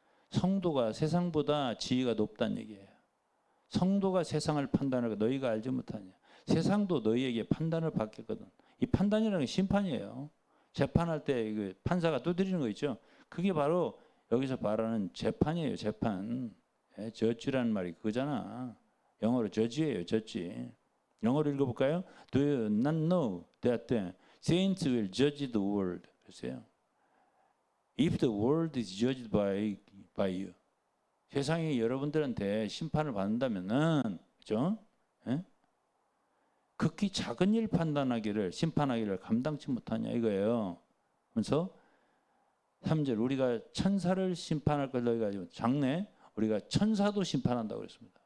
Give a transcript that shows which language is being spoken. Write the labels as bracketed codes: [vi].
[ko] 성도가 세상보다 지위가 높다는 얘기예요. 성도가 세상을 판단하고 너희가 알지 못하냐. 세상도 너희에게 판단을 받겠거든. 이 판단이라는 게 심판이에요. 재판할 때 판사가 두드리는 거 있죠. 그게 바로 여기서 말하는 재판이에요. 재판. 저지라는 말이 그거잖아. 영어로 저지예요. 저지. 영어로 읽어볼까요? [en] Do you not know that the saints will judge the world? [ko] 그랬어요. [en] If the world is judged by you. [ko] 세상이 여러분들한테 심판을 받는다면은, 그죠? 예? 극히 작은 일 판단하기를, 심판하기를 감당치 못하냐 이거예요. 그래서 3절 우리가 천사를 심판할 걸 너희가 지금 장래 우리가 천사도 심판한다고 그랬습니다.